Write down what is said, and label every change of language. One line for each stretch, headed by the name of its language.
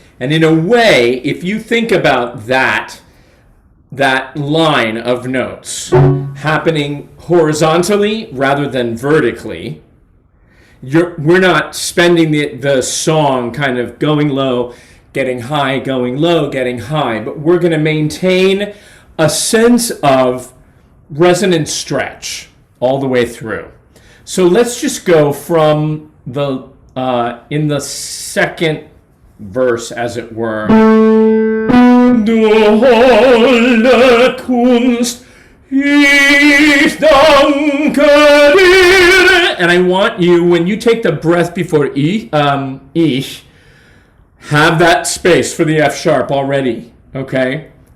English: And in a way, if you think about that line of notes happening horizontally rather than vertically, we're not spending the song kind of going low, getting high, going low, getting high, but we're going to maintain a sense of resonant stretch all the way through. So let's just go from the in the second verse, as it were.
German: Du holde Kunst, ich danke dir.
English: And I want you, when you take the breath before ich, have that space for the F sharp already, okay?